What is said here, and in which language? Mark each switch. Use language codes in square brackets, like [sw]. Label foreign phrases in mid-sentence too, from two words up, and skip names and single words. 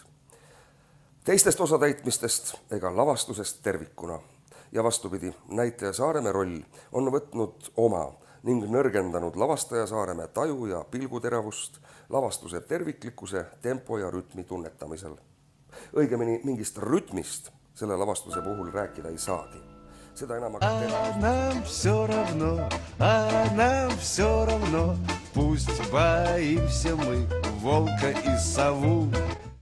[et] Teistest osatäitmistest ega lavastusest tervikuna ja vastupidi, näitaja Saaremäe roll on võtnud oma ning nõrgendanud lavastaja Saaremäe taju ja pilguteravust lavastuse terviklikkuse, tempo ja rütmi tunnetamisel. Õigemini mingist rütmist selle lavastuse puhul rääkida ei saagi. Seda enam aga [ru] нам все равно, пусть боимся мы волка и сову.